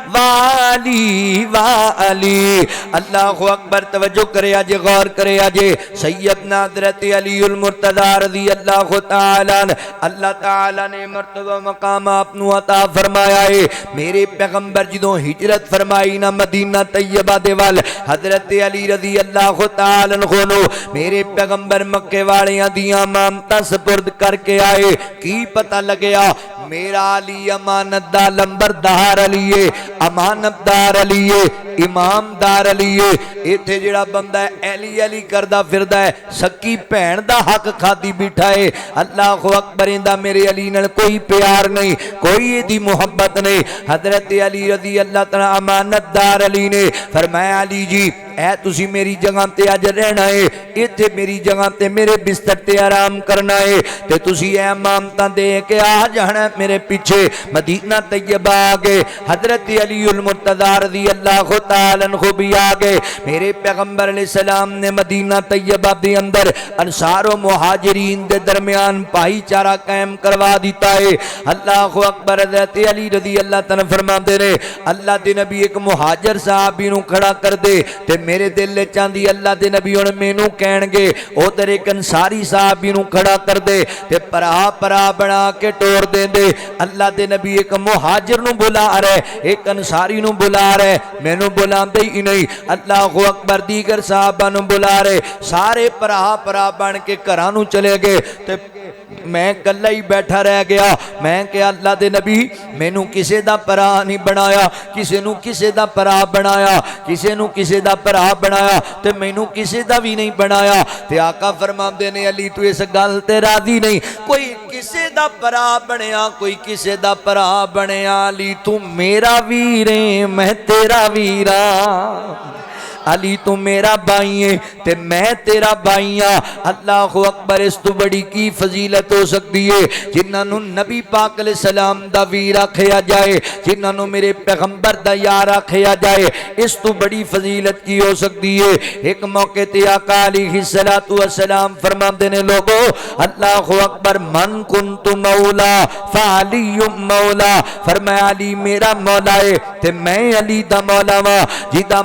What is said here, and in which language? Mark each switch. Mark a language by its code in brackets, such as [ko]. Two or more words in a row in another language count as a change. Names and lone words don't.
[pa] علی علی [ar] اللہ اکبر [pa] توجہ کرے آجے غور کرے آجے سیدنا حضرت علی المرتضی رضی اللہ تعالیٰ اللہ تعالیٰ نے مرتبہ مقام اپنو عطا فرمایا ہے میرے پیغمبر جدوں ہجرت فرمائی نا مدینہ طیبہ دیوال حضرت علی [ar] رضی اللہ تعالیٰ عنہ [pa] میرے پیغمبر مکے والیاں دیاں مامتا سپرد کر کے آئے کی پتہ لگیا میرا علی امانت دا لمبردار علی ہے امانت دار علی ہے امام دار علی ہے ایتھے جڑا بندہ ہے علی علی کردہ پھردہ ہے سکی بہن دا حق کھادی بیٹھا ہے [ar] اللہ اکبر [pa] اندہ میرے علی نال کوئی پیار نہیں کوئی دی محبت نہیں حضرت علی [ar] رضی اللہ تعالی [pa] امانت دار علی نے فرمایا علی جی اے تسی میری جگہ تے آج رہنا ہے ایتھے میری جگہ تے میرے بستر تے آرام کرنا ہے تے تسی اے امامتاں دے کے آ جانا میرے پیچھے مدینہ طیبہ آگے حضرت علی المرتضی [ar] رضی اللہ تعالیٰ عنہ [pa] بھی آگے میرے پیغمبر [ar] علیہ السلام [pa] نے مدینہ طیبہ دے اندر انصار و مہاجرین دے درمیان پائی چارہ قائم کروا دیتا ہے [ar] اللہ اکبر [pa] حضرت علی [ar] رضی اللہ تعالیٰ [pa] فرما دے رہے اللہ دے نبی ایک مہاجر صحابی نو کھڑا کر دے تے میرے دل لے چاندی اللہ دے نبی اور مینو کہن گے او در ایک انصاری صحابی نو کھڑا کر دے تے پرا بنا کے ٹور دے دے اللہ دے نبی ایک مہاجر نو بلا رہے ایک انصاری نو بلا رہے مینو بلا دے ہی نہیں [ar] اللہ اکبر [pa] دیگر صحابہ نو بلا رہے سارے پرا بن کے گھرانو چلے گئے تے میں کلہ ہی بیٹھا رہ گیا میں کہ اللہ دے نبی مینوں کسے دا پرا نہیں بنایا کسے نو کسے دا پرا بنایا کسے نو کسے دا پرا بنایا تے مینوں کسے دا بھی نہیں بنایا تے آقا فرماندے نے علی تو اس گل تے راضی نہیں کوئی کسے دا پرا بنیا کوئی کسے دا پرا بنیا علی تو میرا ویر ہے میں تیرا ویراں علی تو میرا بھائی ہے تے میں تیرا بھائی ہاں [ar] اللہ اکبر [pa] اس تو بڑی کی فضیلت ہو سکتی ہے جنہاں نو نبی پاک [ar] علیہ السلام [pa] دا ویر آکھیا جائے جنہاں نو میرے پیغمبر دا یار آکھیا جائے اس تو بڑی فضیلت کی ہو سکتی ہے ایک موقع تے آقا [ar] علیہ السلام [pa] فرماندے نے لوگو [ar] اللہ اکبر من کنت مولا فعلی مولا [pa] فرمایا علی میرا مولا ہے تے میں علی دا مولا ہاں جدا